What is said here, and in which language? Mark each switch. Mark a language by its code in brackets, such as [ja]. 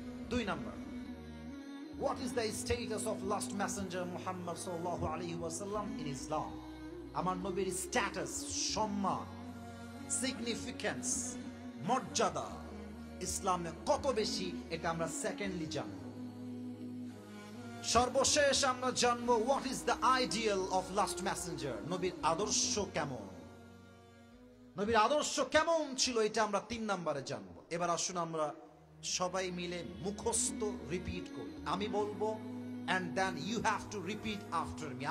[en] 2 number, what is the status of last messenger Muhammad sallallahu alaihi wasallam in Islam? [bn] আমার নবীর status, সম্মান, significance, মর্যাদা ইসলামে কত বেশি, এটা আমরা সেকেন্ডলি জানব। সর্বশেষ আমরা জানবো [en] what is the ideal of last messenger? [bn] নবীর আদর্শ কেমন? নবীর আদর্শ কেমন ছিল, এটা আমরা 3 নম্বরে জানবো। এবার আসুন আমরা সবাই মিলে মুখস্থ রিপিট করি। আমি বলবো [en] and then you have to repeat after me.